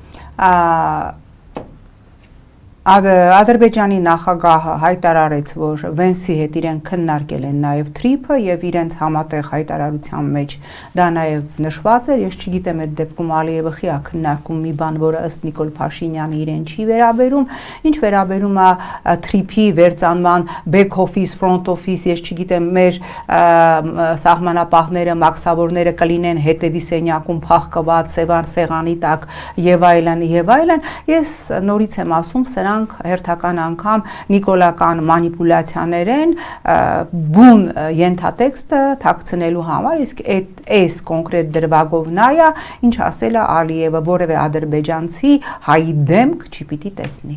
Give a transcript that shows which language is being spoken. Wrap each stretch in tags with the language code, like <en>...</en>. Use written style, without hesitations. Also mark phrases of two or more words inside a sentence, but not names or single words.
<hy>Ադրբեջանի նախագահը հայտարարեց, որ Վենսի հետ իրեն քննարկել են նաև TRIP-ը եւ իրենց համատեղ հայտարարության մեջ դա նաև նշված էր։ Ես չգիտեմ այդ դեպքում Ալիևը խի է քննարկում մի բան, որը ըստ Նիկոլ Փաշինյանի իրեն չի վերաբերում, ինչ վերաբերում է TRIP-ի վերծանման</hy> <en>back office, front office,</en> <hy>ես չգիտեմ մեր սահմանապահները, մաքսավորները կլինեն հետևի սենյակում փախկված Սևան սեղանի տակ եւ այլն, ես նորից եմ ասում, սրանք հերթական անգամ նիկոլական մանիպուլյացիաներ են բուն ենթատեքստը թաքցնելու համար, իսկ այս կոնկրետ դրվագով նայա, ինչ ասել է Ալիևը, որևէ ադրբեջանցի հայի դեմք չի պիտի տեսնի։</hy>